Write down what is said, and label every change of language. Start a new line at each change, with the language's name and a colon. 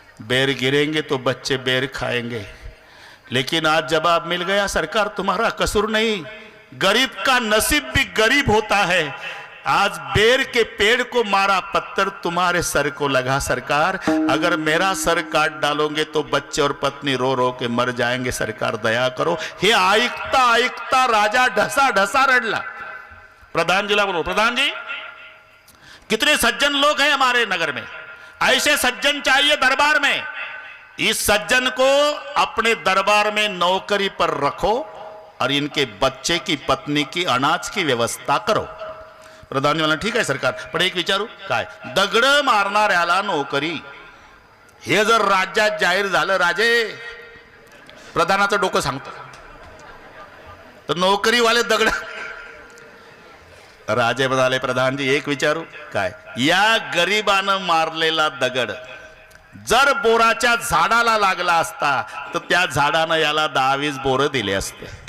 Hindi: बेर गिरेंगे तो बच्चे बेर खाएंगे, लेकिन आज जवाब मिल गया, सरकार तुम्हारा कसूर नहीं, गरीब का नसीब भी गरीब होता है. आज बेर के पेड़ को मारा, पत्थर तुम्हारे सर को लगा सरकार. अगर मेरा सर काट डालोगे तो बच्चे और पत्नी रो रो के मर जाएंगे, सरकार दया करो.
Marathi: हे ऐकता ऐकता राजा ढसा ढसा रडला.
Hindi: प्रधान जी ला बोलो, प्रधान जी कितने सज्जन लोग हैं हमारे नगर में, ऐसे सज्जन चाहिए दरबार में. इस सज्जन को अपने दरबार में नौकरी पर रखो, और इनके बच्चे की पत्नी की अनाज की व्यवस्था करो.
Marathi: प्रधान म्हणला, ठीक आहे सरकार, पण एक विचारू, काय दगड मारणाऱ्याला नोकरी, हे जर राज्यात जाहीर झालं, राजे प्रधानाचं डोकं सांगतो, तर नोकरीवाले दगड. राजे म्हणाले, प्रधानजी एक विचारू, काय या गरीबानं मारलेला दगड जर बोराच्या झाडाला लागला असता, तर त्या झाडानं याला 10-20 बोरं दिले असते.